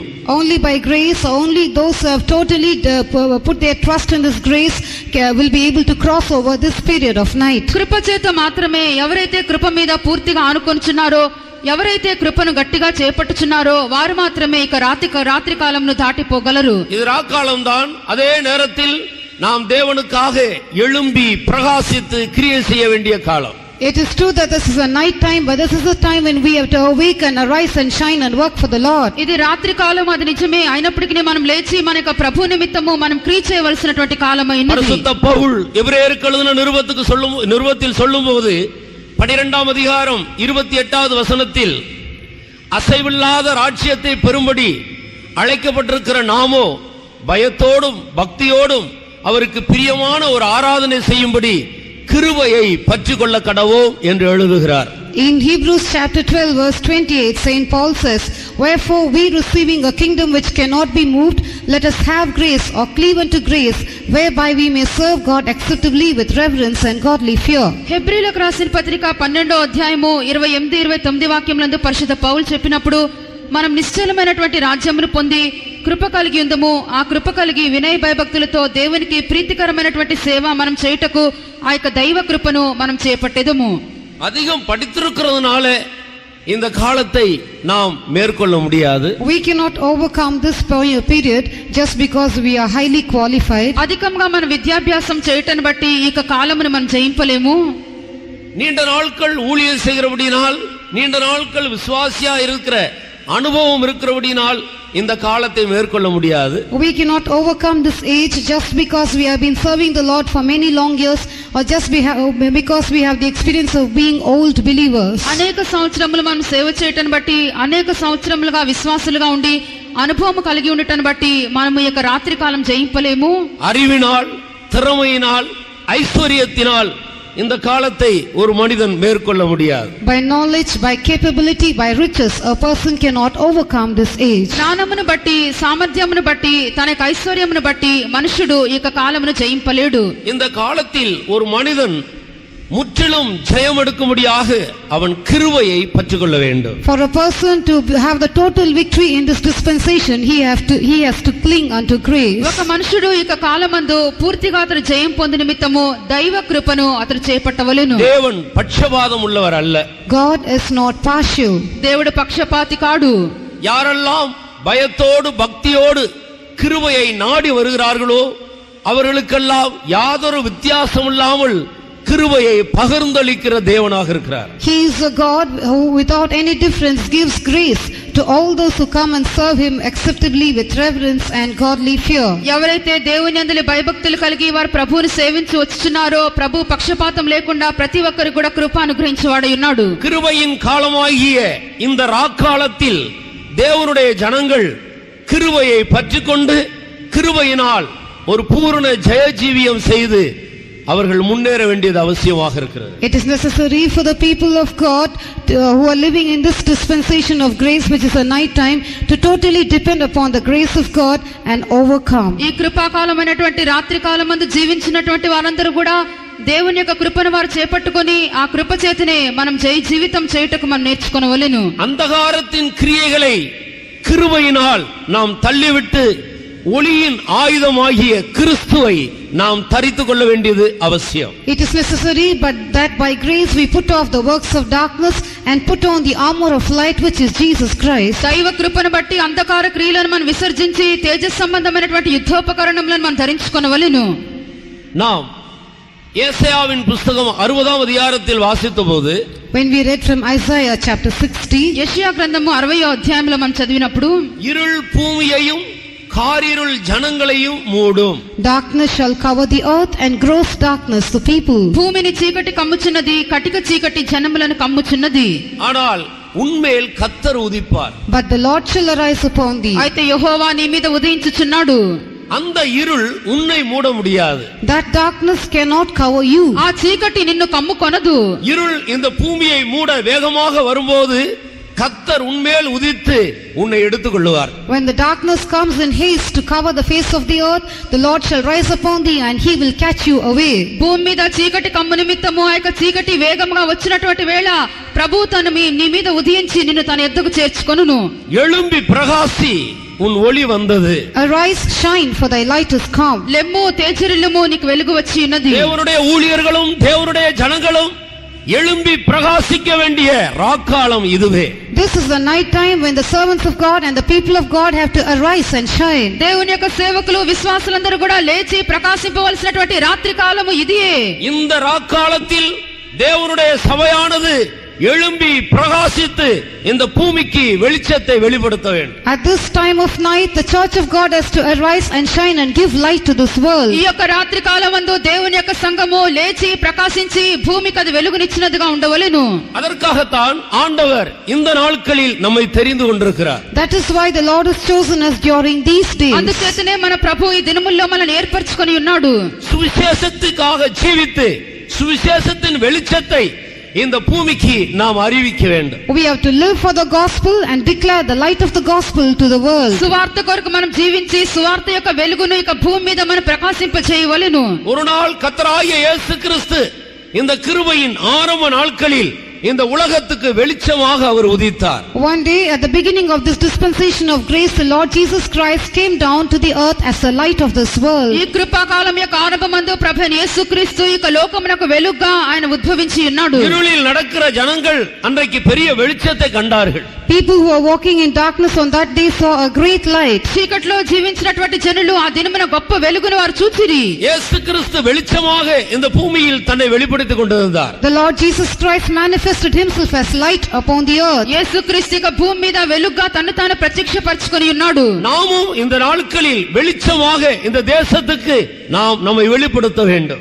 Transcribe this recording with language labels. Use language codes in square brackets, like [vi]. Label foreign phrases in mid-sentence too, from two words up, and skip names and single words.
[en] Only by grace, only those who have totally put their trust in this grace will be able to cross over this period of night. [te] కృప చేత మాత్రమే ఎవరైతే కృప మీద పూర్తిగా ఆనుకొనుచున్నారో, ఎవరైతే కృపను గట్టిగా చేపట్టుచున్నారో వారు మాత్రమే ఇక రాత్రి కాలంను దాటిపోగలరు. [ta] இது ராக்காலம் தான். அதே நேரத்தில் நாம் தேவனுக்காக எழும்பி பிரகாசித்து கிரியை செய்ய வேண்டிய காலம். [en] It is true that this is a night time, but this is a time when we have to awaken, arise and shine and work for the Lord. [te] ఇది రాత్రి కాలం, అది నిజమే. అయినప్పటికీ మనం లేచి మన యొక్క ప్రభు నిమిత్తము మనం క్రియ చేయవలసినటువంటి కాలమైనది. [ta] பரிசுத்த பவுல் எபிரேயருக்கு எழுதின நிருபத்தில் சொல்லும்போது 12ஆம் அதிகாரம் 28வது வசனத்தில் அசைவில்லாத ராஜ்யத்தை பெறும்படி அழைக்கப்பட்டிருக்கிற நாமோ பயத்தோடும் பக்தியோடும் அவருக்கு பிரியமான ஒரு ஆராதனை செய்யும்படி கிருபையை பற்றிக்கொள்ள கடவோம் என்று எழுதுகிறார். [en] In Hebrews chapter 12 verse 28, Saint Paul says, "Wherefore we receiving a kingdom which cannot be moved, let us have grace or cleave unto grace, whereby we may serve God acceptably with reverence and godly fear." [te] హెబ్రీయులకు రాసిన పత్రిక 12వ అధ్యాయము 28-29 వాక్యములందు పరిశుద్ధ పౌలు చెప్పినప్పుడు, మనం నిశ్చలమైనటువంటి రాజ్యమును పొంది కృప కలిగి ఉందము, ఆ కృప కలిగి వినయ భయభక్తులతో దేవునికి ప్రీతికరమైనటువంటి సేవ మనం చేయుటకు ఆ యొక్క దైవ కృపను మనం చేపట్టెదము. [ta] அதிகம் படித்திருக்கிறதுனால இந்த காலத்தை நாம் மேற்கொள்ள முடியாது. [en] We cannot overcome this period just because we are highly qualified. [te] అధికంగా మన విద్యాభ్యాసం చేయటను బట్టి ఈ యొక్క కాలమును మనం జయింపలేము. [ta] நீண்ட நாட்கள் ஊழியம் செய்கிறபடினால், நீண்ட நாட்கள் விசுவாசியா இருக்கிற அனுபவம் இருக்கிறபடினால் இந்த காலத்தை மேற்கொள்ள முடியாது. [en] We cannot overcome this age just because we have been serving the Lord for many long years, or just because we have the experience of being old believers. [te] అనేక సంవత్సరములు మనం సేవ చేయటను బట్టి, అనేక సంవత్సరములుగా విశ్వాసులుగా ఉండి అనుభవం కలిగి ఉండటను బట్టి మనము ఈ యొక్క రాత్రి కాలం జయింపలేము. [ta] அறிவினால், திறமையினால், ஐஸ்வர்யத்தினால் இந்த காலத்தை ஒரு மனிதன் மேற்கொள்ள முடியாது. [en] By knowledge, by capability, by riches, a person cannot overcome this age. [te] జ్ఞానమును బట్టి, సామర్థ్యమును బట్టి, తన యొక్క ఐశ్వర్యమును బట్టి మనుషుడు ఈ యొక్క కాలమును జయింపలేడు. [ta] இந்த காலத்தில் ஒரு மனிதன் முற்றிலும் ஜெயம் எடுக்கும்படியாக அவன் கிருபையை பற்றிக்கொள்ள வேண்டும். [en] For a person to have the total victory in this dispensation, he has to cling unto grace. [te] ఒక మనుషుడు ఈ యొక్క కాలమందు పూర్తిగా అతను జయం పొంది నిమిత్తము దైవ కృపను అతను చేపట్టవలెను. [ta] தேவன் பட்சபாதம் உள்ளவர் அல்ல. [en] God is not partial. [te] దేవుడు పక్షపాతి కాడు. [ta] யாரெல்லாம் பயத்தோடு பக்தியோடு கிருபையை நாடி வருகிறார்களோ அவர்களுக்கெல்லாம் யாதொரு வித்தியாசம் இல்லாமல் கிருபையை பகிர்ந்தளிக்கிற தேவனாக இருக்கிறார். [en] He is a God who without any difference gives grace to all those who come and serve him acceptably with reverence and godly fear. [te] ఎవరైతే దేవుని యందు భయభక్తులు కలిగి వారు ప్రభువుని సేవించి వచ్చుచున్నారో, ప్రభు పక్షపాతం లేకుండా ప్రతి ఒక్కరికి కూడా కృప అనుగ్రహించేవాడై ఉన్నాడు. [ta] கிருபையின் காலமாகிய இந்த ராக்காலத்தில் தேவனுடைய ஜனங்கள் கிருபையை பற்றிக்கொண்டு கிருபையினால் ஒரு பூரண ஜெயஜீவியம் செய்து அவர்கள் முன்னேற வேண்டியது அவசியமாக இருக்கிறது. [en] It is necessary for the people of God who are living in this dispensation of grace, which is a night time, to totally depend upon the grace of God and overcome. [te] ఈ కృపాకాలమైనటువంటి రాత్రి కాలమందు జీవించినటువంటి వారందరూ కూడా దేవుని యొక్క కృపను వారు చేపట్టుకొని ఆ కృప చేతనే మనం జీవితం చేయుటకు మనం నేర్చుకొనవలెను. [ta] அந்தகாரத்தின் கிரியைகளை கிருபையினால் நாம் தள்ளிவிட்டு ஒளியின் ஆயுதமாகிய கிறிஸ்துவை நாம் தரித்துக் கொள்ள வேண்டியது அவசியம். [en] It is necessary, but that by grace we put off the works of darkness and put on the armor of light, which is Jesus Christ. [te] దైవ కృపను బట్టి అంధకార క్రియలను మనం విసర్జించి తేజస్ సంబంధమైనటువంటి యుద్ధోపకరణములను మనం ధరించుకొనవలెను. [ta] நாம் ஏசாயாவின் புஸ்தகம் 60ஆம் அதிகாரத்தில் வாசித்தபோது [en] When we read from Isaiah chapter 60, [te] యెషయా గ్రంథము 60వ అధ్యాయంలో మనం చదివినప్పుడు [ta] இருள் பூமியையும் காரிருள் ஜனங்களையும் மூடும். [en] darkness shall cover the earth and gross darkness the people. [te] భూమిని చీకటి కమ్ముచున్నది, కటిక చీకటి జనములను కమ్ముచున్నది. [ta] ஆனால் உன்மேல் கர்த்தர் உதிப்பார். [en] But the Lord shall arise upon thee. [te] అయితే యెహోవా నీ మీద ఉదయించుచున్నాడు. [ta] அந்த இருள் உன்னை மூட முடியாது. [en] That darkness cannot cover you. [te] ఆ చీకటి నిన్ను కమ్ముకొనదు. [ta] இருள் இந்த பூமியை மூட வேகமாக வரும்போது கர்த்தர் உன்மேல் உதித்து உன்னை எடுத்துக்கொள்வார். [en] When the darkness comes in haste to cover the face of the earth, the Lord shall rise upon thee and he will catch you away. [te] భూమి మీద చీకటి కమ్ము నిమిత్తము ఆ యొక్క చీకటి వేగంగా వచ్చినటువంటి వేళ ప్రభు తను నీ మీద ఉదయించి నిన్ను తన ఎద్దుకు చేర్చుకొనును. [ta] எழும்பி பிரகாசி, உன் ஒளி வந்தது. [en] Arise, shine, for thy light is come. [te] లెమ్ము తేజరిల్లుము, నీకు వెలుగు వచ్చి ఉన్నది. [ta] தேவனுடைய ஊழியர்களும் தேவனுடைய ஜனங்களும் எழும்பி பிரகாசிக்க வேண்டிய ராக்காலம் இதுவே. [en] This is the night time when the servants of God and the people of God have to arise and shine. [te] దేవుని యొక్క సేవకులు విశ్వాసులందరూ కూడా లేచి ప్రకాశింపవలసినటువంటి రాత్రి కాలము ఇదియే. [ta] இந்த ராக்காலத்தில் தேவனுடைய சபையானது எழும்பி பிரகாசித்து இந்த பூமிக்கு வெளிச்சத்தை வெளிப்படுத்த வேண்டும். [en] At this time of night, the church of God has to arise and shine and give light to this world. [te] ఈ యొక్క రాత్రి కాలమందు దేవుని యొక్క సంఘము లేచి ప్రకాశించి భూమికి అది వెలుగునిచ్చినదిగా ఉండవలెను. [ta] அதற்காகத்தான் ஆண்டவர் இந்த நாட்களில் நம்மை தெரிந்து கொண்டிருக்கிறார். [en] That is why the Lord has chosen us during these days. [te] అందుచేతనే మన ప్రభు ఈ దినముల్లో మనల్ని ఏర్పరచుకొని ఉన్నాడు. [ta] சுவிசேஷத்துக்காக ஜீவித்து சுவிசேஷத்தின் வெளிச்சத்தை இந்த பூமிக்கு நாம் அறிவிக்க வேண்டும். [en] We have to live for the gospel and declare the light of the gospel to the world. [te] సువార్త కొరకు మనం జీవించి సువార్త యొక్క వెలుగును ఇక భూమి మీద మనం ప్రకాశింప చేయవలెను. [ta] ஒரு நாள் கர்த்தராகிய இயேசு கிறிஸ்து இந்த கிருபையின் ஆரம்ப நாட்களில் இந்த உலகத்துக்கு வெளிச்சமாக அவர் உதித்தார். [en] One day at the beginning of this dispensation of grace, the Lord Jesus Christ came down to the earth as the light of this world. [te] ఈ కృపాకాలం యొక్క ఆరంభమందు ప్రభువైన యేసుక్రీస్తు ఈ లోకమునకు వెలుగుగా ఆయన ఉద్భవించి ఉన్నాడు. [ta] இருளில் நடக்கிற ஜனங்கள் அன்றைக்கு பெரிய வெளிச்சத்தை கண்டார்கள். [en] People who were walking in darkness on that day saw a great light. [te] చీకట్లో జీవించినటువంటి జనులు ఆ దినమున గొప్ప వెలుగును వారు చూచిరి. [ta] இயேசு கிறிஸ்து வெளிச்சமாக இந்த பூமியில் தன்னை வெளிப்படுத்திக் கொண்டிருந்தார். [en] The Lord Jesus Christ manifested himself as light upon the earth. [te] యేసుక్రీస్తు ఇక భూమి మీద వెలుగుగా తన్ను తాను ప్రత్యక్షపరచుకొని ఉన్నాడు. [ta] நாமும் இந்த நாட்களில் வெளிச்சமாக இந்த தேசத்துக்கு நாம் நம்மை வெளிப்படுத்த வேண்டும்.